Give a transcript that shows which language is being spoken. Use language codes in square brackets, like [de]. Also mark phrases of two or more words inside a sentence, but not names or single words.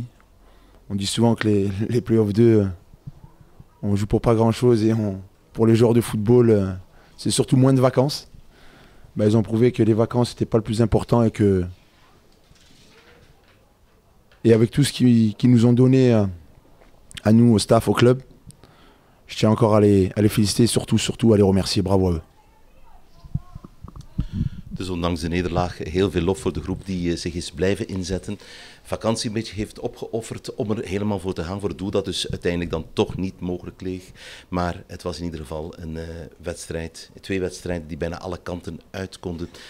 [fr] On dit souvent que les play-off 2, on joue pour pas grand-chose et pour les joueurs de football, c'est surtout moins de vacances. Ben, ils ont prouvé que les vacances n'étaient pas le plus important et avec tout ce qu'ils nous ont donné à nous, au staff, au club, je tiens encore à les féliciter, surtout à les remercier. Bravo à eux. [nl] Dus ondanks de nederlaag heel veel lof voor de groep die zich is blijven inzetten. Vakantie een beetje heeft opgeofferd om er helemaal voor te gaan. Voor het doel dat dus uiteindelijk dan toch niet mogelijk leeg. Maar het was in ieder geval een wedstrijd, 2 wedstrijden die bijna alle kanten uit konden.